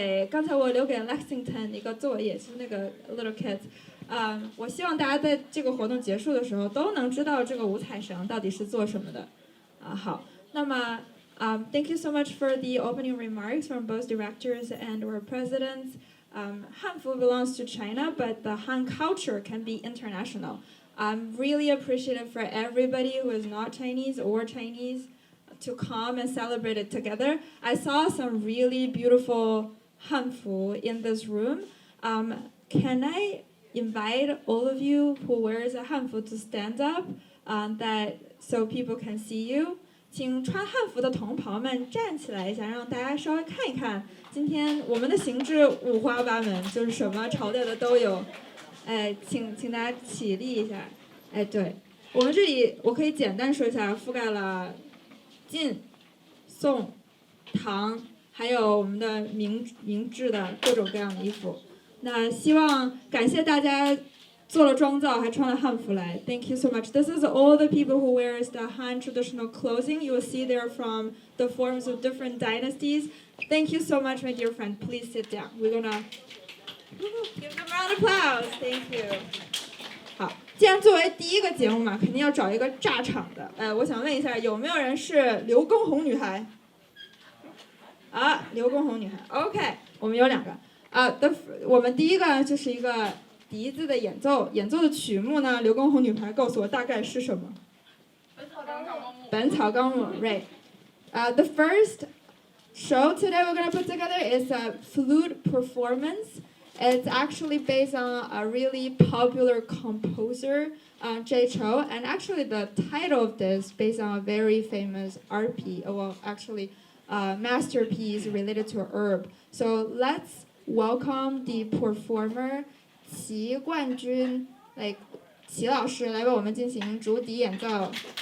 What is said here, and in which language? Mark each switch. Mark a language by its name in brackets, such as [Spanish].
[Chinese] 刚才我留给 Lexington 一个作业，是那个 Little Kids。我希望大家在这个活动结束的时候都能知道这个五彩绳到底是做什么的。好，那么 [English] thank you so much for the opening remarks from both directors and our presidents. Hanfu belongs to China, but the Han culture can be international. I'm really appreciative for everybody who is not Chinese or Chinese to come and celebrate it together. I saw some really beautiful Hanfu in this room. Can I invite all of you who wears a Hanfu to stand up so people can see you? [Chinese] 请穿汉服的同袍们站起来一下，让大家稍微看一看。今天我们的形制五花八门，就是什么朝代的都有。请大家起立一下。对，我们这里我可以简单说一下，覆盖了晋、宋、唐，还有我们的明制的各种各样的衣服。那感谢大家做了妆造，还穿了汉服来。 [English] Thank you so much. This is all the people who wears the Han traditional clothing. You will see they're from the forms of different dynasties. Thank you so much, my dear friend. Please sit down. We're gonna give them a round of applause. Thank you. [Chinese] 好，既然作为第一个节目嘛，肯定要找一个炸场的。我想问一下，有没有人是刘畊宏女孩？刘畊宏女孩。OK， 我们有两个。我们第一个就是一个笛子的演奏的曲目呢，刘畊宏女孩告诉我大概是什么？ [English] 本草纲目 right. The first show today we're gonna put together is a flute performance. It's actually based on a really popular composer, Jay Cho, and actually the title of this is based on a very famous art piece, masterpiece related to a herb. So let's welcome the performer [Chinese] 齐冠军，齐老师来为我们进行竹笛演奏。